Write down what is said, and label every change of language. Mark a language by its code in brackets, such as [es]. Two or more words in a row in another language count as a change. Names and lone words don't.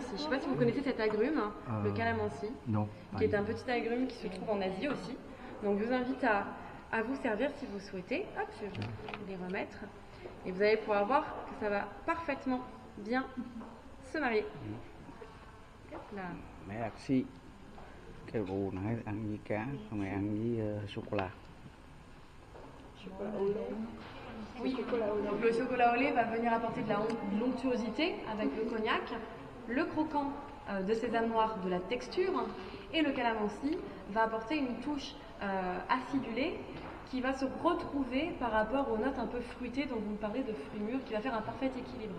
[fr] Je ne sais pas si vous connaissez cet agrume, le calamansi, Non. qui est un petit agrume qui se trouve en Asie aussi. Donc je vous invite à vous servir si vous souhaitez. Hop, je vais les remettre. Et vous allez pouvoir voir que ça va parfaitement bien se marier. Hop là. Merci. [vi] Cái rượu nãy ăn với cá, hôm nay ăn với sô-cô-la. [fr] Oui, donc le chocolat au lait va venir apporter de l'onctuosité avec le cognac, le croquant de sésame noir de la texture et le calamansi va apporter une touche acidulée qui va se retrouver par rapport aux notes un peu fruitées dont vous me parlez de fruits mûrs qui va faire un parfait équilibre.